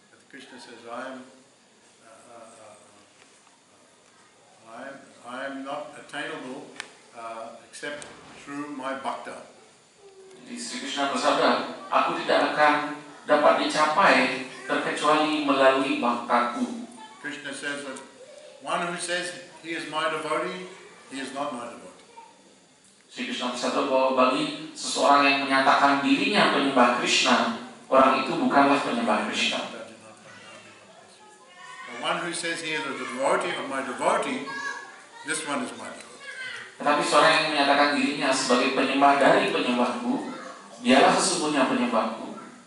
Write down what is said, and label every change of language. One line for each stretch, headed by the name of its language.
English: Krishna says, I am not attainable except through my bhakta.
Indonesian: Jadi Sri Krishna bersabda, aku tidak akan dapat dicapai terkecuali melalui bhaktaku.
English: Krishna says that one who says he is my devotee, he is not my devotee.
Indonesian: Sri Krishna bersabda bahwa bagi seseorang yang menyatakan dirinya penyembah Krishna, orang itu bukanlah penyembah Krishna.
English: The one who says he is a devotee of my devotee, this one is my devotee.
Indonesian: Tetapi seorang yang menyatakan dirinya sebagai penyembah dari penyembahku, dialah sesungguhnya penyembahku.